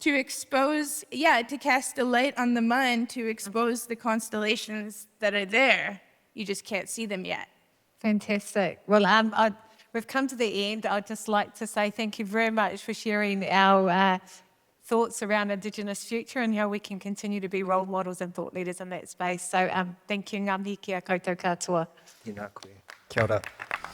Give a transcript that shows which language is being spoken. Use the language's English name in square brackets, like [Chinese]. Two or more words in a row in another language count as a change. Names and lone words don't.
[English] To cast a light on the mind, to expose the constellations that are there. You just can't see them yet. Fantastic. Well, we've come to the end. I'd just like to say thank you very much for sharing our thoughts around Indigenous future and how we can continue to be role models and thought leaders in that space. So thank you, [Māori] ngā mihi ki a koutou katoa. Tēnā koe. Kia ora.